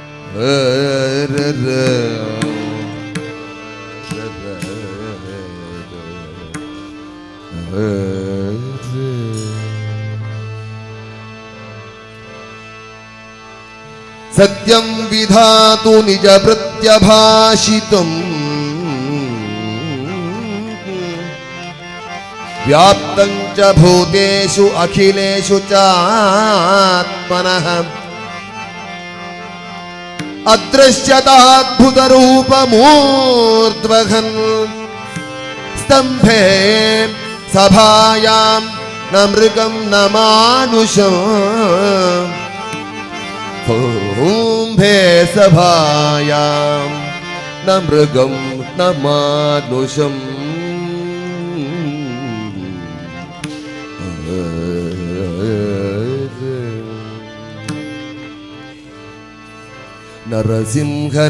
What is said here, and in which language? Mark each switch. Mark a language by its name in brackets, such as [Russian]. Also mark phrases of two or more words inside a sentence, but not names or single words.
[Sanskrit] ಸತ್ಯಂ ವಿಧಾತು ನಿಜ ಪ್ರತ್ಯಭಾಷಿತಂ ವ್ಯಾಪ್ತಂ ಚ ಭೂತೇಷು ಅಖಿಲೇಷು ಚಾತ್ಮನಃ ಅದೃಶ್ಯತಾದ್ಭುತ ರೂಪಮೂರ್ಧ್ವಘನ್ ಸ್ತಂಭೆ ಸಭಾಯಾಂ ನ ಮೃಗಂ ನ ಮಾನುಷಂ ಕುಂಭೆ ಸಭಾಯಾಂ ನ ಮೃಗಂ ನ ಮಾನುಷಂ ನರಸಿಂಹನ